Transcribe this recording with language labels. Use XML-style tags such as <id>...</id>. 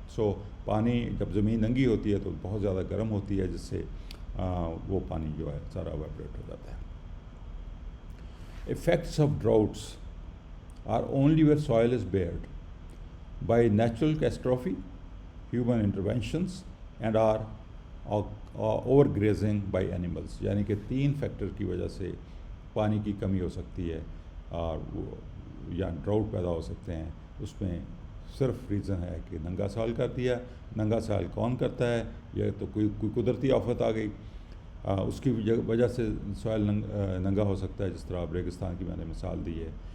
<ur>So پانی جب زمین ننگی ہوتی ہے تو بہت زیادہ گرم ہوتی ہے، جس سے وہ پانی جو ہے سارا ایویپوریٹ ہو جاتا ہے.</ur> <en>Effects of droughts are only where soil is bared by natural catastrophe, human interventions, and are overgrazing by animals.</en> <ur>یعنی کہ 3 فیکٹر کی وجہ سے پانی کی کمی ہو سکتی ہے، اور وہ یا ڈراؤٹ پیدا ہو سکتے ہیں. اس میں صرف ریزن ہے کہ ننگا سال کر دیا. ننگا سال کون کرتا ہے؟ یا تو کوئی قدرتی آفت آ گئی، اس کی وجہ سے سوائل ننگا ہو سکتا ہے، جس طرح اب ریگستان کی میں نے مثال دی ہے.</ur>